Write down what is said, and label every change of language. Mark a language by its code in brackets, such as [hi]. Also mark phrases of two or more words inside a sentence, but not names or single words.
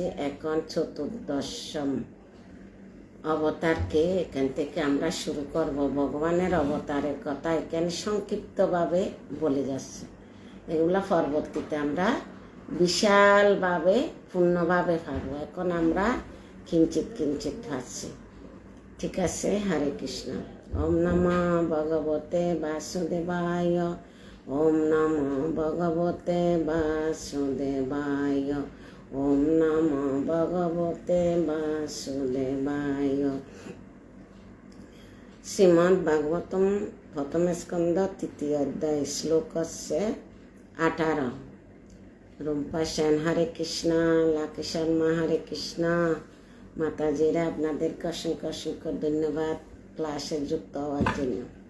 [bn] এখন চতুর্দশম অবতারকে এখান থেকে আমরা শুরু করব। ভগবানের অবতারের কথা এখানে সংক্ষিপ্তভাবে বলে যাচ্ছে। এগুলা পরবর্তীতে আমরা বিশালভাবে পূর্ণভাবে পাবো। এখন আমরা কিঞ্চিত কিঞ্চিত পাচ্ছি। ঠিক আছে? হরে কৃষ্ণ। [sa] ওম নমঃ ভগবতে বাসুদেবায়। ওম নমঃ ভগবতে বাসুদেবায়। ওম নমঃ ভগবতে বাসুদেবায়। [bn] শ্রীমদ্ ভাগবতম প্রথম স্কন্ধ তৃতীয় অধ্যায় শ্লোক হচ্ছে 18। রুম্পা সেন হরে কৃষ্ণ, লাকি শর্মা হরে কৃষ্ণ। মাতাজিরা আপনাদেরকে অসংখ্য অসংখ্য ধন্যবাদ ক্লাসে যুক্ত হওয়ার জন্য।